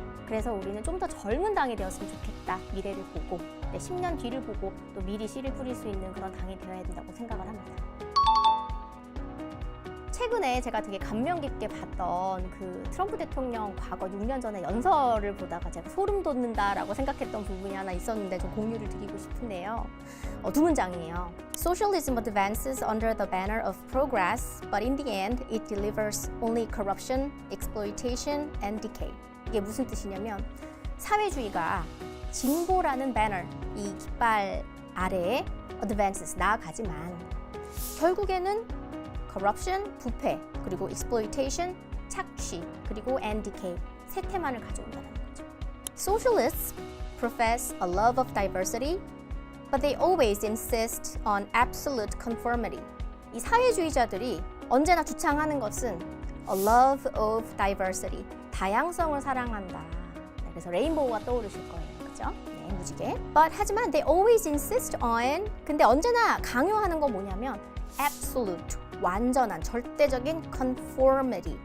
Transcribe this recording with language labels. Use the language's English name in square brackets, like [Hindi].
[Korean] 그래서 우리는 좀 더 젊은 당이 되었으면 좋겠다. 미래를 보고 10년 뒤를 보고 또 미리 씨를 뿌릴 수 있는 그런 당이 되어야 된다고 생각을 합니다. 최근에 제가 되게 감명 깊게 봤던 그 트럼프 대통령 과거 6년 전에 연설을 보다가 제가 소름 돋는다라고 생각했던 부분이 하나 있었는데 좀 공유를 드리고 싶은데요. 두 문장이에요. [English] Socialism advances under the banner of progress, but in the end it delivers only corruption, exploitation, and decay. [Korean] 이게 무슨 뜻이냐면 사회주의가 진보라는 배너, 이 깃발 아래에 [English] advances, [Korean] 나아가지만 결국에는 [English] corruption, [Korean] 부패, 그리고 [English] exploitation, [Korean] 착취, 그리고 [English] and decay, [Korean] 세 테마를 가져온다는 거죠. [English] Socialists profess a love of diversity, but they always insist on absolute conformity. [Korean] 이 사회주의자들이 언제나 주창하는 것은 [English] a love of diversity, [Korean] 다양성을 사랑한다. 그래서 레인보우가 떠오르실 거예요. 그죠? 네, 무지개. [English] But [Korean] 하지만 [English] they always insist on, [Korean] 근데 언제나 강요하는 건 뭐냐면 [English] absolute, [Korean] 완전한, 절대적인 [English] conformity.